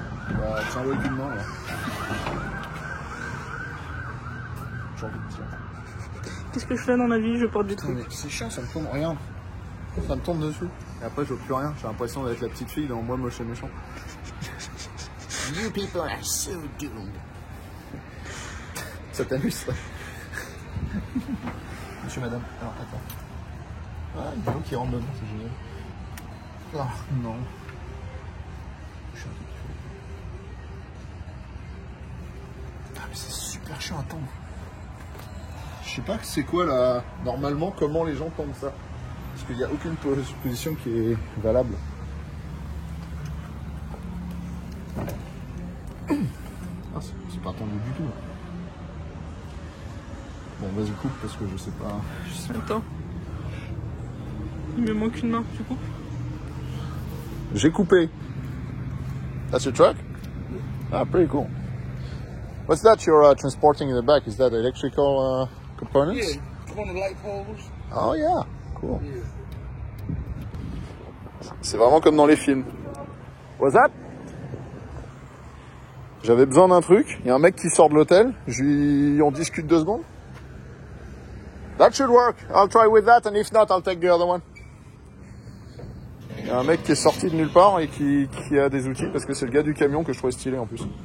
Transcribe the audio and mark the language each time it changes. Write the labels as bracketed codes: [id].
[fr] Bah, tiens-le avec une main là. J'ai envie de dire. Qu'est-ce que je fais dans la vie? Je porte des trucs. C'est chiant, ça me tombe, regarde. Ça me tombe dessus. Et après, je vois plus rien. J'ai l'impression d'être la petite fille dans Moi moche et méchant. [en] You people are so doomed. [fr] Ça t'amuse ça? Monsieur, madame. Alors, attends. Ah, il y a l'eau qui rentre dedans, c'est génial. Ah, non. Je suis un peu... Ah, mais c'est super chiant à tendre. Je sais pas c'est quoi là, normalement, comment les gens tendent ça. Parce qu'il n'y a aucune position qui est valable. Ah, c'est pas tendu du tout. Bon, vas-y, coupe parce que je sais pas. Attends. Il me manque une main, tu coupes? J'ai coupé. [en] That's your truck? Ah, pretty cool. What's that you're transporting in the back? Is that electrical components? Yeah, it's one of the light poles. Oh yeah, cool. Yeah. [fr] C'est vraiment comme dans les films. [en] What's that? [fr] J'avais besoin d'un truc. Il y a un mec qui sort de l'hôtel. On discute 2 secondes. [en] That should work. I'll try with that, and if not, I'll take the other one. [fr] Il y a un mec qui est sorti de nulle part et qui a des outils parce que c'est le gars du camion que je trouvais stylé en plus.